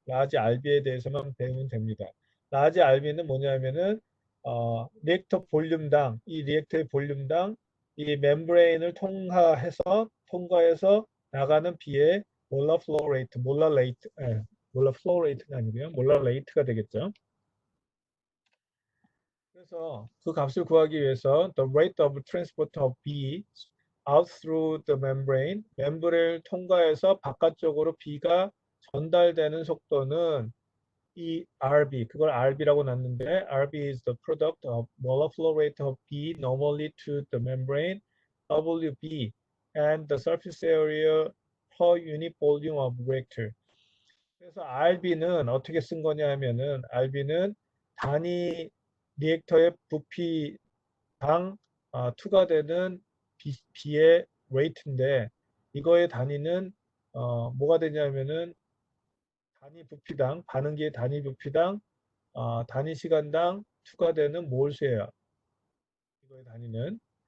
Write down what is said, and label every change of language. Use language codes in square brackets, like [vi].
[ko] 라지 RB에 대해서만 배우면 됩니다. 라지 RB는 뭐냐면은 리액터 볼륨당 이 리액터의 볼륨당 이 멤브레인을 통과해서 나가는 비의 몰라 플로우 레이트, 몰라 플로우 레이트가 아니고요. 몰라 레이트가 되겠죠. 그래서 그 값을 구하기 위해서 [en] the rate of transport of B out through the membrane, [ko] 멤브레인을 통과해서 바깥쪽으로 B가 전달되는 속도는 이 RB, 그걸 RB라고 놨는데 [en] RB is the product of molar flow rate of B normally to the membrane, WB, and the surface area per unit volume of reactor. [ko] 그래서 RB는 어떻게 쓴 거냐 하면은 RB는 단위 리액터의 부피당 투과되는 B의 레이트인데 이거의 단위는 뭐가 되냐면은 단위 부피당 반응기의 단위 부피당 단위 시간당 투과되는 몰수예요. 이거의 단위는.